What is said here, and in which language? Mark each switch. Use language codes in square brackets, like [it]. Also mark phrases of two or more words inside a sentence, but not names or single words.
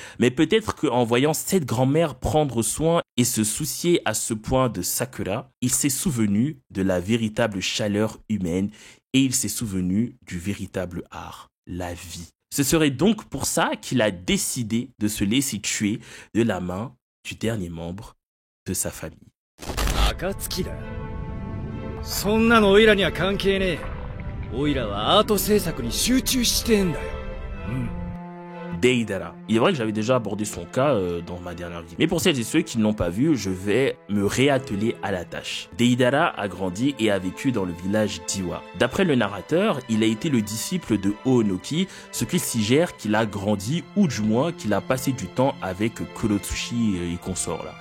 [fr] Mais peut-être qu'en voyant cette grand-mère prendre soin et se soucier à ce point de Sakura, il s'est souvenu de la véritable chaleur humaine et il s'est souvenu du véritable art, la vie. Ce serait donc pour ça qu'il a décidé de se laisser tuer de la main du dernier membre de sa famille. [ja] Akatsukiだ。そんなのオイラには関係ねえ。オイラはアート制作に集中してんだよ。 [fr] Deidara. Il est vrai que j'avais déjà abordé son cas dans ma dernière vidéo. Mais pour celles et ceux qui ne l'ont pas vu, je vais me réatteler à la tâche. Deidara a grandi et a vécu dans le village d'Iwa. D'après le narrateur, il a été le disciple de Oonoki, ce qui suggère qu'il a grandi ou du moins qu'il a passé du temps avec Kurotsushi et consorts là.